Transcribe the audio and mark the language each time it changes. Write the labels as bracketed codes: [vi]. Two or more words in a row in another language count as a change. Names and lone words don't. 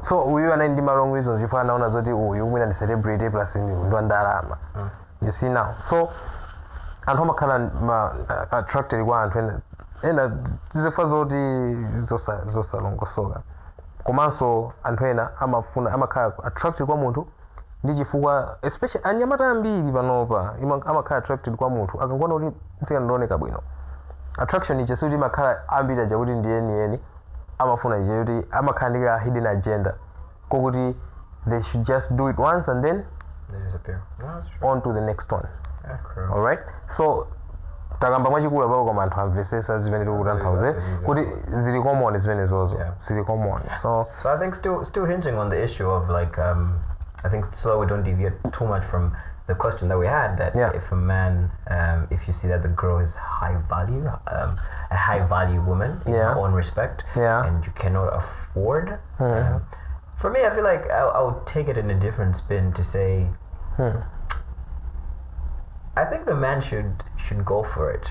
[ny] So uyu anaindima [en] wrong reasons [ny] chifukwa anaona zoti uyu mwina ndi celebrity plus ndo ndalama. [en] You see now, [ny] so anthu amakhala attracted kwa anthu ena zifukwa zoti zosalongosoka. Komanso anthu ena amakhala attracted kwa munthu ndi chifukwa especially anyamata ambiri panopa amakhala attracted kwa munthu akangona kuti msika ndioneka bwino. Attraction ichi suti makhala ambiri aja kuti ndiyeni amafuna ichi kuti amakhala ndi ka [en] hidden agenda [ny] kokuti [en] they should just do it once and then they disappear. No, that's true. On to the next one. That's true. All right, [ny] so takamba mwachikulu pako koma anthu amvesesa zimene tikutanthauze kuti zili common zimene zozo zili common. So [en] I think still hinging on the issue of like I think so we don't deviate too much from the question that we had, that if a man if you see that the girl is high value, a high value woman in her own respect, and you cannot afford, for me I feel like I would take it in a different spin to say I think the man should go for it.